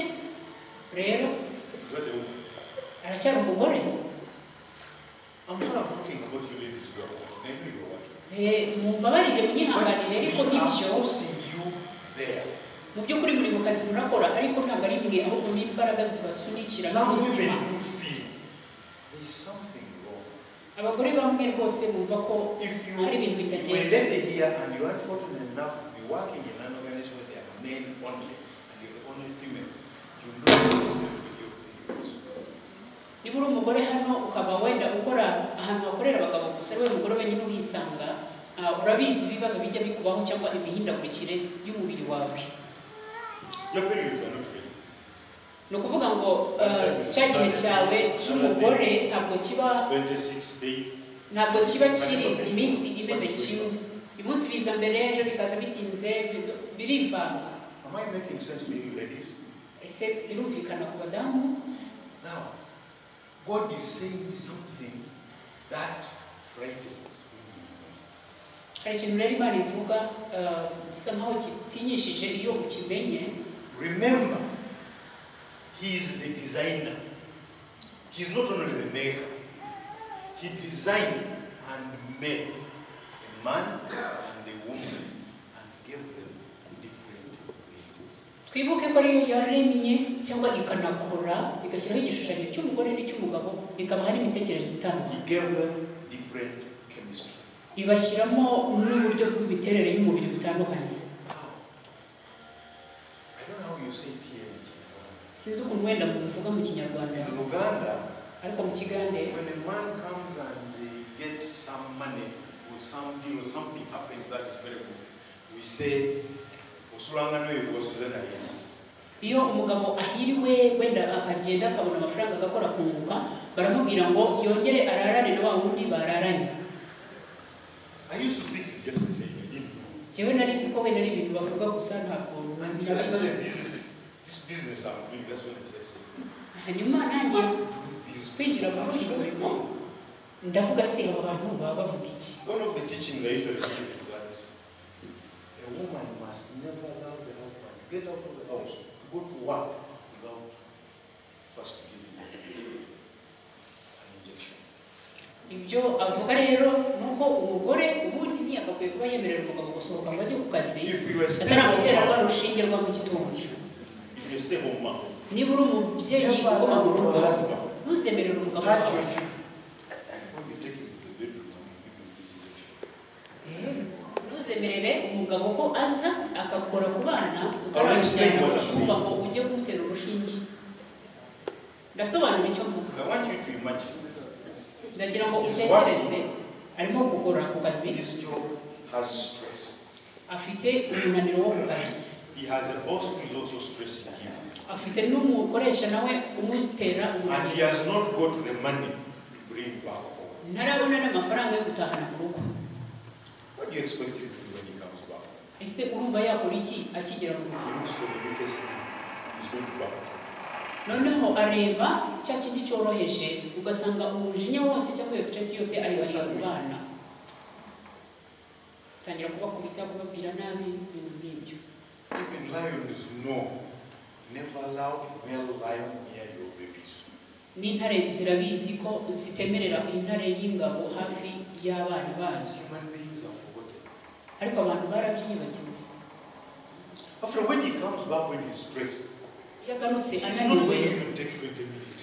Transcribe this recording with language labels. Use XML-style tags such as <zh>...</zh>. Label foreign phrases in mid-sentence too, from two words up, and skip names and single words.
<rw>Rero</rw> <en>is that a woman?</en> <rw>aracyari umugore.</rw> <en>I'm sure I'm talking about you ladies girl. I know you're working.</en> <rw>Mumbabarire munyihanganire ariko</rw> <en>But we are</en> <rw>nibyo</rw> <en>forcing you there.</en> <rw>mu by'ukuri muri mu kazi murakora ariko ntabwo ari mwe ahubwo ni imbaraga zibasunikira</rw> <en>Some</en> <rw>n'ubuzima.</rw> <en>women do feel there's something wrong.</en> <rw>Abagore bamwe rwose bumva ko</rw> <en>If you</en> <rw>hari ibintu</rw> <en>were</en> <rw>bitagenda.</rw> <en>lady here and you're unfortunate enough to be working in an organization where there are men only and you're the only female, you know the problem with your</en> <rw>niba uri umugore hano ukaba wenda ukora ahantu hakorera abagabo gusa we umugore wenyine uhisanga urabizi ibibazo bijya bikubaho cyangwa imihindagurikire y'umubiri wawe.</rw> <en>Your periods are not ready.</en> <rw>No kuvuga ngo cya gihe cyawe cy'umugore ntabwo kiba</rw> <en>26 days.</en> <rw>Ntabwo kiba kiri iminsi imeze kimwe. Umunsi biza mbere ejo bikaza bitinze birivanga.</rw> <en>Am I making sense to you ladies?</en> <rw>Ese birumvikana ku badamu?</rw> <en>Now, God is saying something that frightens me.</en> <rw>Hari ikintu rero Imana ivuga gisa nkaho kitinyishije iyo ukimenye.</rw> <en>Remember, He is the designer. He's not only the maker. He designed and made a man and a woman and gave them different ways.</en> <rw>Twibuke ko ariyo yaremye cyangwa ikanakora igashyiraho igishushanyo cy'umugore n'icy'umugabo ikabaha n'imitekerereze itandukanye.</rw> <en>He gave them different chemistry.</en> <rw>Ibashyiramo n'uburyo bw'imiterere y'umubiri bitandukanye.</rw> <en>I don't know how you say it here.</en> <rw>Sinzi ukuntu wenda muvuga mu Kinyarwanda.</rw> <en>In Uganda,</en> <rw>Ariko mu Kigande,</rw> <en>when a man comes and he gets some money or some deal or something happens that is very good, we say,</en> <rw>iyo umugabo ahiriwe wenda akagenda akabona amafaranga agakora kunguka baramubwira ngo yongere ararane na wa wundi bararanye.</rw> <en>I used to think it's just the same. I didn't know.</en> <rw>Jewe nari nzi ko wenda ari ibintu bavuga gusa ntabwo.</rw> <en>Until I started this business I'm doing, that's when I said,</en> <rw>Hanyuma nanjye kwinjira muri uyu murimo ndavuga se abo bantu baba bavuga iki.</rw> <en>One of the teachings I usually give is that a woman must never allow the husband to get out of the house to go to work without first giving him an injection.</en> <rw>Ibyo avuga rero nuko umugore ubundi ntiyagakwiye kuba yemerera umugabo gusohoka ngo ajye ku kazi ataramutera rwa rushinge rwa mu gitondo.</rw> <en>If you stay home, mom,</en> <rw>niba uri umubyeyi uba mu rugo ntuzemerere umugabo wawe. Ntuzemerere umugabo ko aza akakora ku bana utarabijyana kuvuga ngo ujye kumutera urushinge. Ndasobanura icyo mvuga.</rw> <en>I want you to imagine.</en> <rw>Ndagira ngo utekereze arimo gukora ku kazi.</rw> <en>This job has stress.</en> <rw>Afite umunaniro wo ku kazi.</rw> <en>He has a boss who is also stressing him.</en> <rw>Afite n'umukoresha nawe umutera umunaniro.</rw> <en>And he has not got the money to bring back home.</en> <rw>Ntarabona n'amafaranga yo gutahana mu rugo.</rw> <en>What do you expect him to do when he comes back?</en> <rw>Ese urumva yakora iki akigera mu rugo?</rw> <en>He looks for the weakest thing. He's going to back home.</en> <rw>Noneho areba cya kindi cyoroheje ugasanga umujinya wose cyangwa iyo stress yose ayishyira ku bana. Tangira kubakubita kubabwira nabi ibintu nk'ibyo.</rw> <en>Even lions know, never allow a male lion near your babies.</en> <rw>N'intare zirabizi ko zitemerera intare y'ingabo hafi y'abana bazo.</rw> <en>Human beings are forgotten.</en> <rw>Ariko abantu barabyibagiwe.</rw> <en>After when he comes back when he's stressed,</en> <rw>Yagarutse</rw> <en>he's not</en> <rw>ananiwe.</rw> <en>going to even take 20 minutes.</en>